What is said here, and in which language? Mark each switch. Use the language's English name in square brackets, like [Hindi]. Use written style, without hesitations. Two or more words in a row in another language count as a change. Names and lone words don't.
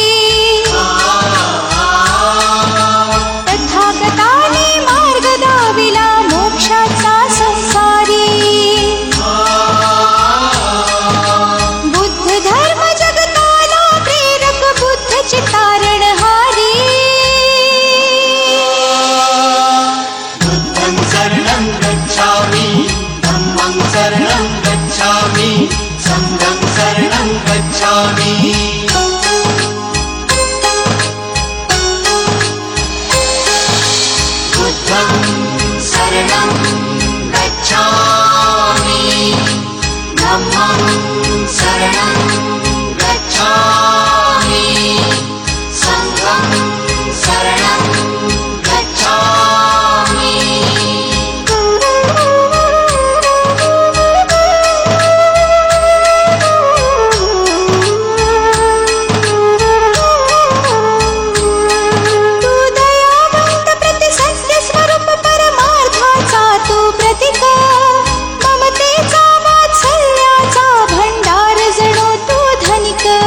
[Marathi] तथागताने मार्ग दाविला मोक्षाचा संसारी बुद्ध धर्म जगताला प्रेरक बुद्ध चितारणहारी [Pali] बुद्धं शरणं गच्छामि धम्मं शरणं गच्छामि संघं शरणं गच्छामि बुद्धं शरणं गच्छामि धम्मं शरणं गच्छामि संघं शरणं गच्छामि [Marathi] तू दयावंत प्रतिसत्य स्वरूप परमार्थाचा तू प्रतीक ममतेचा वात्सल्याचा भंडार जणू तू धनिक